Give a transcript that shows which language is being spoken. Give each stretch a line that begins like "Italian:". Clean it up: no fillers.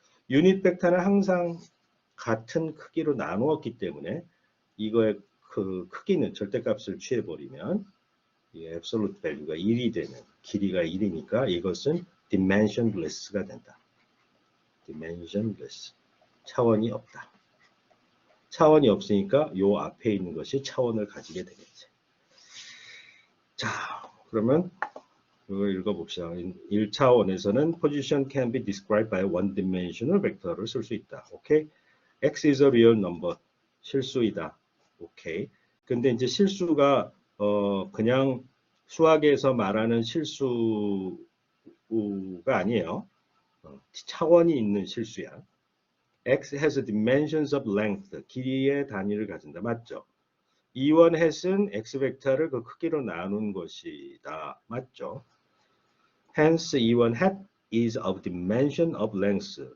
Korean: 유닛 벡터는 항상 같은 크기로 나누었기 때문에 이거의 그 크기는 절대값을 취해버리면 이 absolute value가 1이 되는 길이가 1이니까 이것은 dimensionless가 된다. dimensionless. 차원이 없다. 차원이 없으니까 요 앞에 있는 것이 차원을 가지게 되겠지. 자, 그러면 이걸 읽어봅시다. 1차원에서는
English: position can be described by one-dimensional vector를
Korean: 쓸 수 있다.
English: 오케이? X is a real number.
Korean: 실수이다.
English: 오케이.
Korean: 근데 이제 실수가 그냥 수학에서 말하는 실수가 아니에요. 차원이 있는 실수야.
English: X has dimensions of length.
Korean: 길이의 단위를 가진다. 맞죠? E1 햇은 X 벡터를 그 크기로 나눈 것이다. 맞죠?
English: Hence E1 hat is of dimension of length.